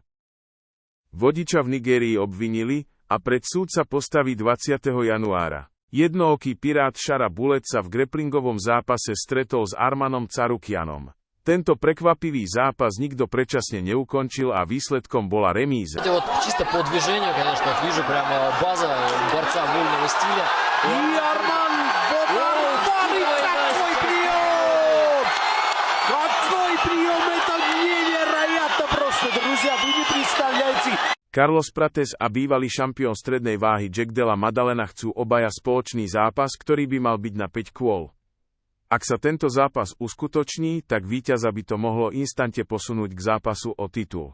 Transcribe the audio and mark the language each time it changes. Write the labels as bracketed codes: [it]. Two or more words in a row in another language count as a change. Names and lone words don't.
[sk] Vodiča v Nigérii obvinili a pred súd sa postaví 20. januára. Jednooký pirát Shara Bullet sa v grapplingovom zápase stretol s Armanom Carukianom. Tento prekvapivý zápas nikto predčasne neukončil a výsledkom bola remíza. [ru] Вот чисто по движению, конечно, вижу прямо база борца вольного стиля. И Арман Какой прием! Это невероятно просто, друзья, вы не представляете. [sk] Carlos Prates a bývalý šampión strednej váhy Jack Della Maddalena chcú obaja spoločný zápas, ktorý by mal byť na 5 kôl. Ak sa tento zápas uskutoční, tak víťaza by to mohlo instante posunúť k zápasu o titul.